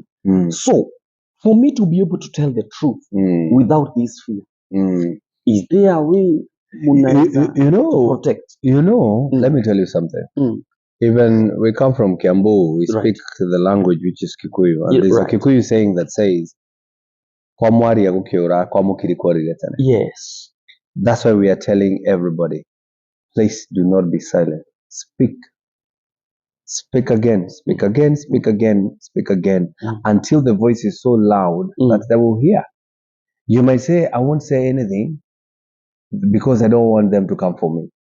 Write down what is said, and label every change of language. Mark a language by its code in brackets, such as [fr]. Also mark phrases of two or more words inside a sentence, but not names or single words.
[en] So, for me to be able to tell the truth without this fear, is there a way you know, to protect? You know, let me tell you something. Even we come from Kiambu, we Right. speak the language which is Kikuyu. And Yeah, there's right. a Kikuyu saying that says, [ki] "Kwa mwari ya gukiura, kwa mukiri kwariretane." [en] Yes. That's why we are telling everybody, please do not be silent. Speak. Speak again, speak again, speak again, speak again, until the voice is so loud that they will hear. You might say, I won't say anything because I don't want them to come for me.